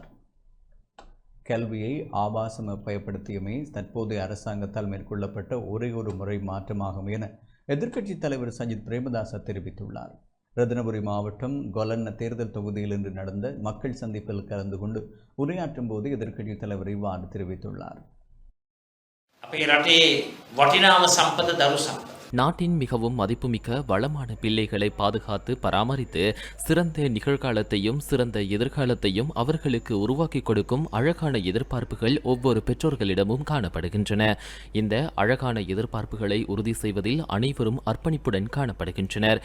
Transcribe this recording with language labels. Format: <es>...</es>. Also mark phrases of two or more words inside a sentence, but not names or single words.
<ta>கல்வியை ஆபாசமயப்படுத்தியமே தற்போதைய அரசாங்கத்தால் மேற்கொள்ளப்பட்ட ஒரே ஒரு முறை மாற்றமாகும் என எதிர்க்கட்சித் தலைவர் சஜித் பிரேமதாச தெரிவித்துள்ளார். ரத்தினபுரி மாவட்டம் கொலன்ன தேர்தல் தொகுதியில் இன்று நடந்த மக்கள் சந்திப்பில் கலந்து கொண்டு உரையாற்றும் போது எதிர்க்கட்சித் தலைவர் இவ்வாறு தெரிவித்துள்ளார்.</ta> <si>අපේ රටේ වටිනාම සම්පත දරු සම්පත.</si> <ta>நாட்டின் மிகவும் மதிப்புமிக்க வளமான பிள்ளைகளை பாதுகாத்து பராமரித்து சிறந்த நிகழ்காலத்தையும் சிறந்த எதிர்காலத்தையும் அவர்களுக்கு உருவாக்கி கொடுக்கும் அழகான எதிர்பார்ப்புகள் ஒவ்வொரு பெற்றோர்களிடமும் காணப்படுகின்றன. இந்த அழகான எதிர்பார்ப்புகளை உறுதி செய்வதில் அனைவரும் அர்ப்பணிப்புடன் காணப்படுகின்றனர்.</ta>